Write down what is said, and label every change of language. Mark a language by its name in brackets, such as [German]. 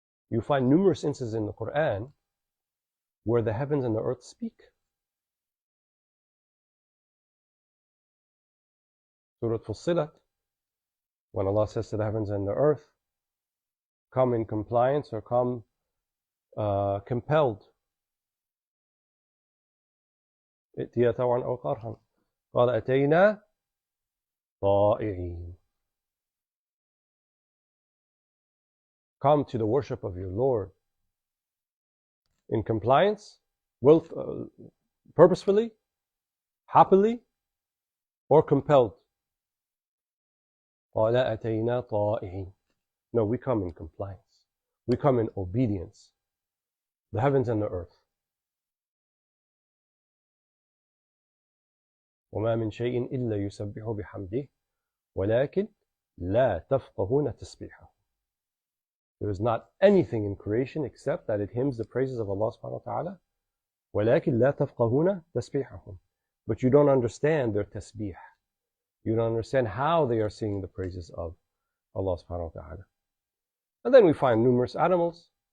[English] You find numerous instances in the Quran where the heavens and the earth speak. Surah Fussilat, when Allah says to the heavens and the earth, come in compliance or come compelled. [Arabic] ائتيا طوعا أو كرها قال أتينا طائعين. [English] Come to the worship of your Lord in compliance, purposefully, happily, or compelled. [Arabic] قال أتينا طائعين. [English] No, we come in compliance. We come in obedience. The heavens and the earth. [Arabic] وما من شيء إلا يسبح بحمده ولكن لا تفقهون تسبيحه. [English] There is not anything in creation except that it hymns the praises of Allah subhanahu wa ta'ala. [Arabic] ولكن لا تفقهون تسبيحهم. [English] But you don't understand their tasbih. You don't understand how they are singing the praises of Allah subhanahu wa ta'ala. And then we find numerous animals.